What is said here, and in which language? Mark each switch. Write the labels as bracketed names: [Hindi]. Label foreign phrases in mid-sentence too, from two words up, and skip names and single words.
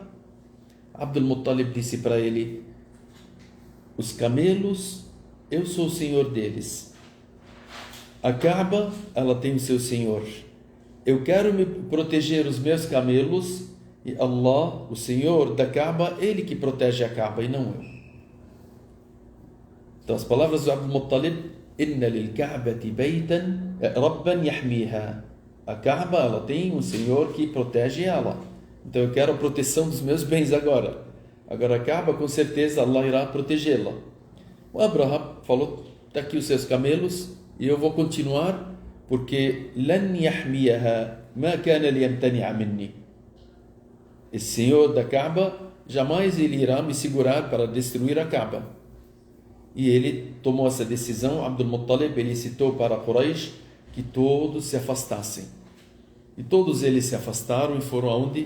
[Portuguese] Abdul Muttalib disse para ele, os camelos, eu sou o senhor deles. A Kaaba, ela tem o seu senhor. Eu quero me proteger os meus camelos e Allah, o senhor da Kaaba, ele que protege a Kaaba e não eu. Então as palavras do Abdul Muttalib, [Arabic] إن للكعبة بيتا ربا يحميها. [Portuguese] A Kaaba, ela tem um senhor que protege ela. Então eu quero a proteção dos meus bens agora. Agora a Kaaba, com certeza Allah irá protegê-la. O Abraha falou, está aqui os seus camelos e eu vou continuar porque [Arabic] لن يحميها ما كان ليمتنع مني. [Portuguese] Esse senhor da Kaaba, jamais ele irá me segurar para destruir a Kaaba. E ele tomou essa decisão. Abdul Muttalib, ele citou para Quraysh que todos se afastassem. E todos eles se afastaram e foram aonde?